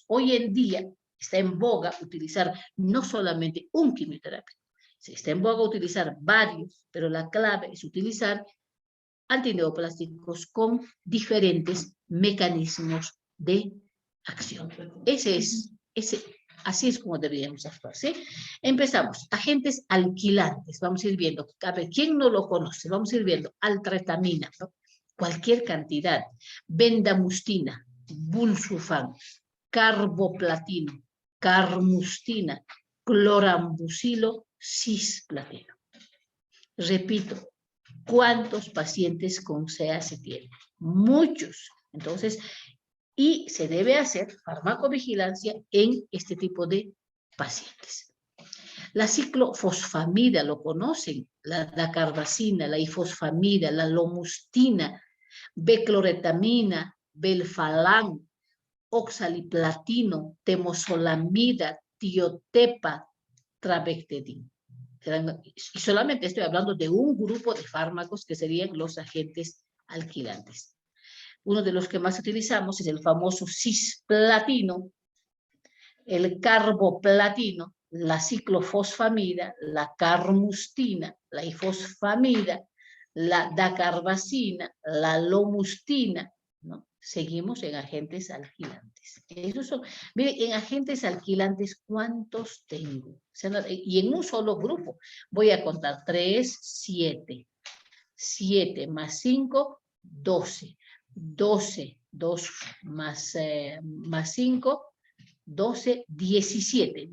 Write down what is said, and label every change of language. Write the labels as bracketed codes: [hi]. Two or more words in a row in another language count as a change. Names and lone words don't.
[es] Hoy en día está en boga utilizar no solamente un quimioterapia, está en boga utilizar varios, pero la clave es utilizar antineoplásticos con diferentes mecanismos de acción. Así es como deberíamos actuar, ¿sí? Empezamos. Agentes alquilantes. Vamos a ir viendo. A ver, ¿quién no lo conoce? Vamos a ir viendo. Altratamina, ¿no? Cualquier cantidad. Bendamustina, Bulsufan, carboplatino, carmustina, clorambucilo, cisplatino. Repito, ¿cuántos pacientes con CA se tienen? Muchos. Entonces, y se debe hacer farmacovigilancia en este tipo de pacientes. La ciclofosfamida, lo conocen, la dacarbazina, la ifosfamida, la lomustina, becloretamina, belfalán, oxaliplatino, temozolamida, tiotepa, trabectedin. Y solamente estoy hablando de un grupo de fármacos que serían los agentes alquilantes. Uno de los que más utilizamos es el famoso cisplatino, el carboplatino, la ciclofosfamida, la carmustina, la ifosfamida, la dacarbazina, la lomustina, ¿no? Seguimos en agentes alquilantes. Esos son, miren, en agentes alquilantes, ¿cuántos tengo? O sea, y en un solo grupo voy a contar 3, 7. 7 más 5, 12. 12, 2 más 5, 12, 17.